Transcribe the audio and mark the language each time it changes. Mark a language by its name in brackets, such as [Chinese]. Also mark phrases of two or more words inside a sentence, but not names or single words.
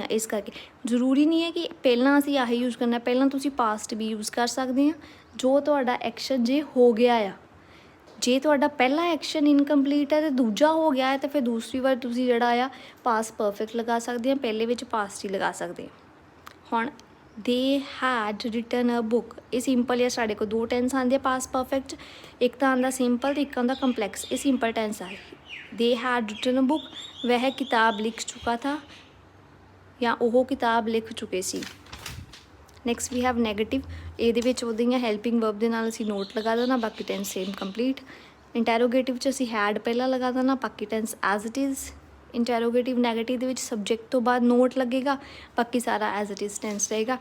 [Punjabi] ਇਸ ਕਰਕੇ ਜ਼ਰੂਰੀ ਨਹੀਂ ਹੈ ਕਿ ਪਹਿਲਾਂ ਅਸੀਂ ਆਹੀ ਯੂਜ਼ ਕਰਨਾ, ਪਹਿਲਾਂ ਤੁਸੀਂ ਪਾਸਟ ਵੀ ਯੂਜ਼ ਕਰ ਸਕਦੇ ਆ ਜੋ ਤੁਹਾਡਾ ਐਕਸ਼ਨ ਜੇ ਹੋ ਗਿਆ ਆ। ਜੇ ਤੁਹਾਡਾ ਪਹਿਲਾ ਐਕਸ਼ਨ ਇਨਕੰਪਲੀਟ ਹੈ ਅਤੇ ਦੂਜਾ ਹੋ ਗਿਆ ਹੈ ਤਾਂ ਫਿਰ ਦੂਸਰੀ ਵਾਰ ਤੁਸੀਂ ਜਿਹੜਾ ਆ [English] past perfect [Punjabi] ਲਗਾ ਸਕਦੇ ਆ, ਪਹਿਲੇ ਵਿੱਚ ਪਾਸਟ ਹੀ ਲਗਾ ਸਕਦੇ ਆ। [English] ਹੁਣ they had written a book। [Punjabi] ਇਹ ਸਿੰਪਲ ਹੈ, ਸਾਡੇ ਕੋਲ ਦੋ ਟੈਂਸ ਆਉਂਦੇ ਆ [English] past perfect, [Punjabi] ਇੱਕ ਤਾਂ ਆਉਂਦਾ ਸਿੰਪਲ ਤੇ ਇੱਕ ਆਉਂਦਾ ਕੰਪਲੈਕਸ। ਇਹ [English] simple tense [Punjabi] ਆ। [English] they had written a book, [Hindi] वह किताब लिख चुका था [Punjabi] ਜਾਂ ਉਹ ਕਿਤਾਬ ਲਿਖ ਚੁੱਕੇ ਸੀ। [English] Next we have negative. [Punjabi] ਇਹਦੇ ਵਿੱਚ ਉਹਦੀਆਂ [English] helping verb [Punjabi] ਦੇ ਨਾਲ ਅਸੀਂ ਨੋਟ ਲਗਾ ਦੇਣਾ, ਬਾਕੀ [English] tense same complete. [Punjabi] ਇੰਟੈਰੋਗੇਟਿਵ 'ਚ ਅਸੀਂ ਹੈਡ ਪਹਿਲਾਂ ਲਗਾ ਦੇਣਾ, ਬਾਕੀ [English] tense as it is. interrogative negative [Punjabi] ਦੇ ਵਿੱਚ ਸਬਜੈਕਟ ਤੋਂ ਬਾਅਦ ਨੋਟ ਲੱਗੇਗਾ, ਬਾਕੀ ਸਾਰਾ [English] as it is tense [Punjabi] ਰਹੇਗਾ।